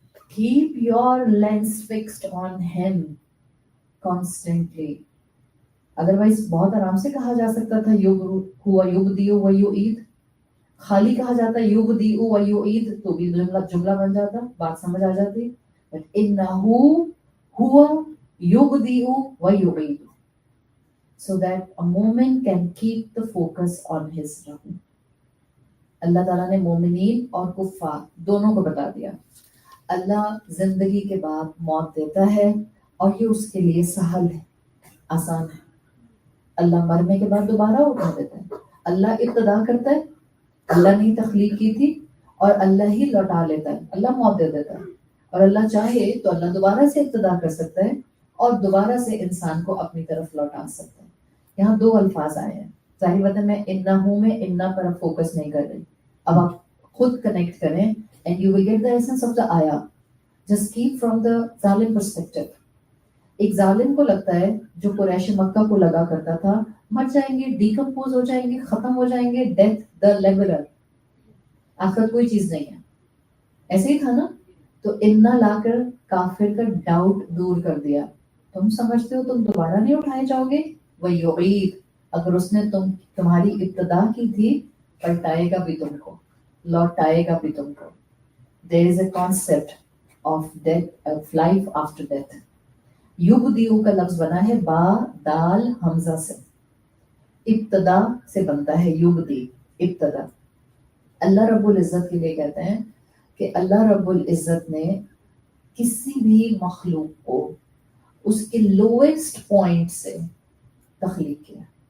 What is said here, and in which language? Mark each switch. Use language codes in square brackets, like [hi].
[en] Keep your lens fixed on him constantly। [hi] Otherwise बहुत आराम से कहा जा सकता था [ar] हुआ युबदिउ व युईद, [hi] खाली कहा जाता युबदिउ व युईद तो भी जुमला बन जाता, बात समझ आ जाती। [en] but [ar] इन्नहु हुआ युबदिउ व युईद, [en] so that a momin can keep the focus on his Rabb। [hi] अल्लाह ताला ने मोमिनीन और कुफ्फार दोनों को बता दिया, अल्लाह जिंदगी के बाद मौत देता है और ये उसके लिए सहल है, आसान है। अल्लाह मरने के बाद दोबारा उठा देता है, अल्लाह इब्तदा करता है, अल्लाह ने तख्लीक की थी, और अल्लाह ही लौटा लेता है, अल्लाह मौत दे देता है। और अल्लाह चाहे तो अल्लाह दोबारा से इब्तदा कर सकता है और दोबारा से इंसान को अपनी तरफ लौटा सकता है। यहाँ दो अल्फाज आए हैं, जाहिर बात है मैं इन्नहु में इन्ना पर फोकस नहीं कर रही, अब आप खुद कनेक्ट करें [en] and you will get the essence of the ayah। Just keep from the जालिम perspective। [hi] एक जालिम को लगता है, जो कुरैश मक्का को लगा करता था, मर जाएंगे, डिकम्पोज हो जाएंगे, खत्म हो जाएंगे, [en] death the leveller, [hi] आखिर कोई चीज नहीं है, ऐसे ही था ना। तो इन्ना लाकर काफिर का डाउट दूर कर दिया, तुम समझते हो तुम दोबारा नहीं उठाए जाओगे, वही युईद, अगर उसने तुम्हारी इब्तदा की थी, पलटाएगा भी तुमको, लौटाएगा भी तुमको। [en] There is a concept of death, of life after death। [hi] युबदिउ का लफ्ज बना है बा दाल हमजा से, इब्तदा से बनता है युबदी, इब्तदा। अल्लाह रब्बुल इज्जत के लिए कहते हैं कि अल्लाह रब्बुल इज्जत ने किसी भी मखलूक को उसके लोएस्ट पॉइंट से तख्लीक किया।